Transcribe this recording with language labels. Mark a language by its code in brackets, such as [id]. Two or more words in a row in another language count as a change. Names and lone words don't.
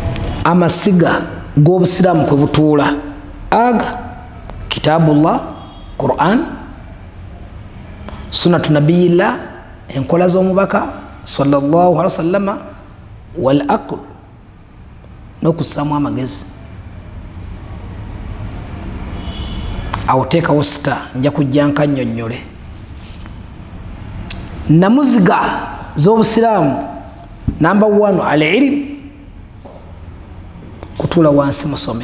[lg] Amasiga g'obusiraamu kwe butuula aga kitabullah Quran, [ar] سنة نبي الله, [lg] enkola z'omubaka [ar] صلى الله عليه وسلم, والعقل, [lg] n'okussaamu amagezi. Awo teekawo sita, nja kujja nkannyonnyole. Namuziga z'obusiraamu number 1 al-ilm, kutuula wansi musome.